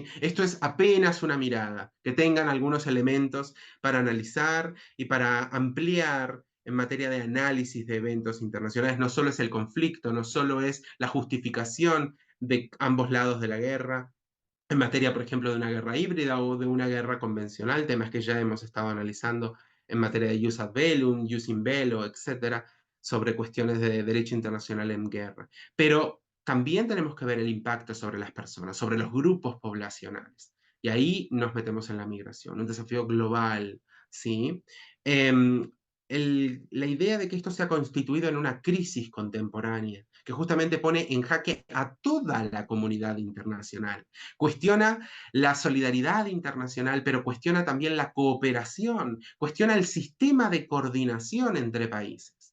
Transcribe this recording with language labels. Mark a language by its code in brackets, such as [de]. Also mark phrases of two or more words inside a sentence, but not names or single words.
[es] Esto es apenas una mirada, que tengan algunos elementos para analizar y para ampliar en materia de análisis de eventos internacionales. No solo es el conflicto, no solo es la justificación de ambos lados de la guerra, en materia, por ejemplo, de una guerra híbrida o de una guerra convencional, temas que ya hemos estado analizando en materia de [la] jus ad bellum, jus in bello, [es] etcétera, sobre cuestiones de derecho internacional en guerra. Pero también tenemos que ver el impacto sobre las personas, sobre los grupos poblacionales. Y ahí nos metemos en la migración, un desafío global, ¿sí? Eh, la idea de que esto se ha constituido en una crisis contemporánea, que justamente pone en jaque a toda la comunidad internacional, cuestiona la solidaridad internacional, pero cuestiona también la cooperación, cuestiona el sistema de coordinación entre países.